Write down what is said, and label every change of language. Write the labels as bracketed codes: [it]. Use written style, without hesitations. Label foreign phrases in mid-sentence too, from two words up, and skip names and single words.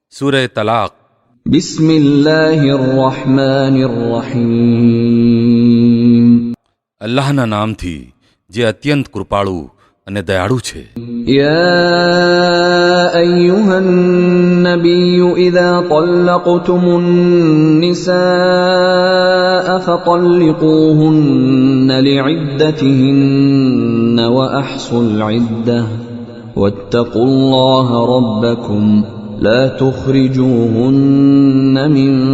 [gu] સૂરહ તલાક. [ar] بسم الله الرحمن الرحيم. [gu] અલ્લાહના નામથી જે અત્યંત કૃપાળુ અને દયાળુ છે. [ar] يا أيها النبي إذا طلقتم النساء فطلقوهن لعدتهن وأحصوا العدة واتقوا الله ربكم لا تخرجوهن من